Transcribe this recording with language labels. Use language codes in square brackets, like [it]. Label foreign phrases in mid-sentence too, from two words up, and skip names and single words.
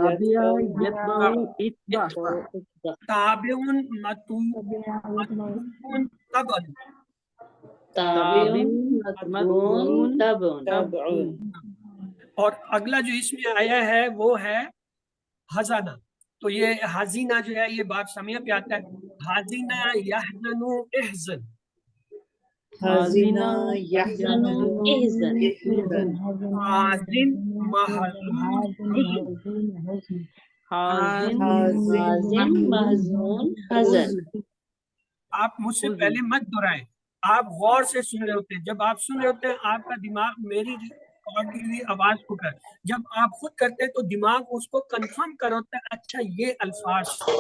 [ar] تابع متبوع تبع. [ur] اور اگلا جو اس میں آیا ہے وہ ہے حزانہ. تو یہ حزینہ جو ہے یہ باب سمیہ پہ آتا ہے. [ar] حزینہ یحزن احزن. حزینہ یحزن حازن محزون حزن. [ur] آپ مجھ سے پہلے مت دہرائیں, آپ غور سے سن رہے ہوتے ہیں. جب آپ سن رہے ہوتے ہیں آپ کا دماغ میری ریکارڈ کی ہوئی آواز کو کر, جب آپ خود کرتے ہیں تو دماغ اس کو کنفرم کر ہوتا ہے اچھا یہ الفاظ سے.